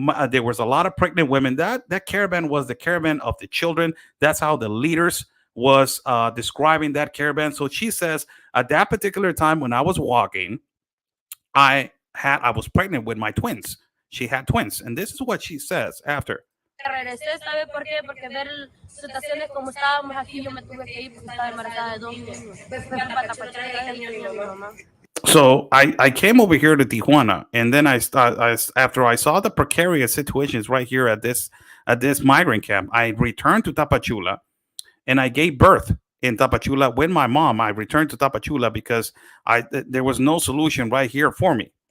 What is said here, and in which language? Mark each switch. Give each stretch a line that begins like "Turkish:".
English: There was a lot of pregnant women. That caravan was the caravan of the children. That's how the leaders was describing that caravan. So she says at that particular time when I was walking, I was pregnant with my twins. She had twins, and this is what she says after.
Spanish: regresé, ¿sabe por qué? Porque ver situaciones como estábamos aquí, yo me tuve que ir porque estaba embarazada de dos niños. Me fui para Tapachula y dejé niño a mi mamá.
English: So I came over here to Tijuana, and then after I saw the precarious situations right here at this migrant camp, I returned to Tapachula, and I gave birth in Tapachula with my mom. I returned to Tapachula because there was no solution right here for me.